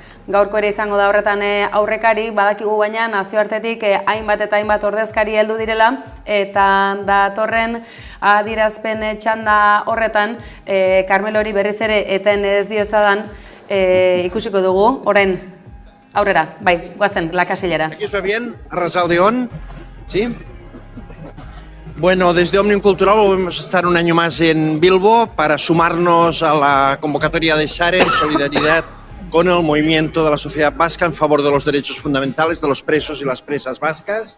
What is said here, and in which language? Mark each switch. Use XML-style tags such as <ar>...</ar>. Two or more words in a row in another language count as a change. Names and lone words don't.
<eu>gaurko ere izango da horretan aurrekari, badakigu baina nazioartetik hainbat eta hainbat ordezkari heldu direla, eta datorren adierazpen txanda horretan, Carmelori berriz ere eten ez diozadan ikusiko dugu, orain aurrera, bai, guazen,</eu> <es>la casillera. ¿Aquí se ve bien? Arrasaldeón, ¿sí? Bueno, desde Òmnium Cultural volvemos a estar un año más en Bilbo para sumarnos a la convocatoria de SARE en solidaridad con el movimiento de la sociedad vasca en favor de los derechos fundamentales de los presos y las presas vascas.</es>